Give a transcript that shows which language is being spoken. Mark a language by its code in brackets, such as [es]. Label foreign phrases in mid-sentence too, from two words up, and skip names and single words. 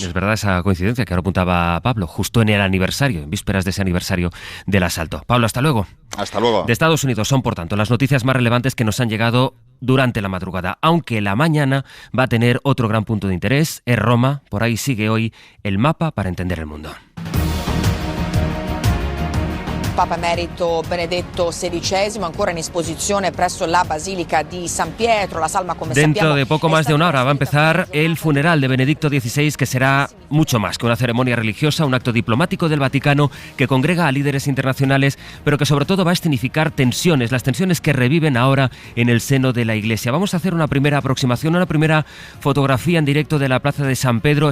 [es] Es verdad esa coincidencia que ahora apuntaba Pablo, justo en el aniversario, en vísperas de ese aniversario del asalto. Pablo, hasta luego. Hasta luego. De Estados Unidos son, por tanto, las noticias más relevantes que nos han llegado durante la madrugada, aunque la mañana va a tener otro gran punto de interés, es Roma. Por ahí sigue hoy el mapa para entender el mundo. [it] Papa Emerito Benedetto XVI ancora in esposizione presso la Basilica di San Pietro. La salma, come sappiamo, [es] dentro de poco más de una hora va a empezar el funeral de Benedicto XVI, que será mucho más que una ceremonia religiosa, un acto diplomático del Vaticano que congrega a líderes internacionales, pero que sobre todo va a escenificar tensiones, las tensiones que reviven ahora en el seno de la Iglesia. Vamos a hacer una primera aproximación, una primera fotografía en directo de la Plaza de San Pedro.